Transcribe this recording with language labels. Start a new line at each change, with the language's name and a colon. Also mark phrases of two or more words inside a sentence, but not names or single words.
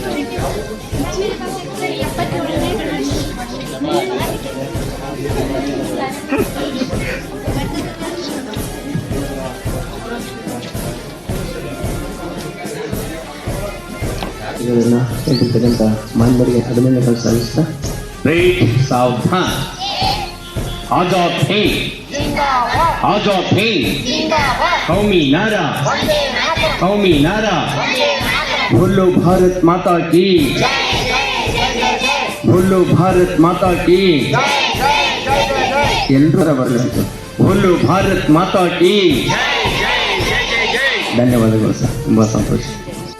Kannada: ಇವರನ್ನ ಇರ್ತಕ್ಕಂಥ ಮಾನ್ಯರಿಗೆ ಅಭಿನಂದನೆಗಳು ಸಲ್ಲಿಸ್ತಾ
Hindi: Read सावधान आजाद हिंद आजाद हिंद कौमी नारा बोलो भारत माता की बोलो भारत माता की
Kannada: ಎಲ್ಲರ ಬರಲಿ
Hindi: बोलो भारत माता की
Kannada: ಧನ್ಯವಾದಗಳು ಸರ್ ತುಂಬ ಸಂತೋಷ